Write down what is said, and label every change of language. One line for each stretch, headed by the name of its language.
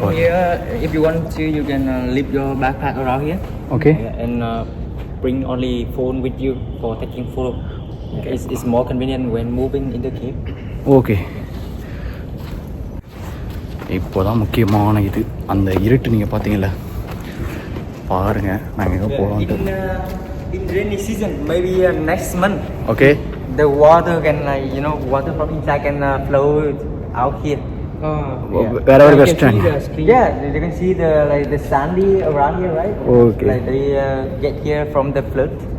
English: From here, if you want to, you can leave your backpack around here. Okay. And bring only phone with you for taking photo. Okay. It's more convenient when moving in the cave.
Tamil: Okay, இப்போ தான் முக்கியமான இது. அந்த இருட்டு நீங்கள் பார்த்தீங்களா, பாருங்கள். நாங்கள் எங்கே போகலான்ட்டு.
English: In rainy season, maybe next month. Okay. The water can water from inside can flow out here. Wherever we stand. Yeah, you can see the sandy around here, right? Okay. Like they get here from the flood.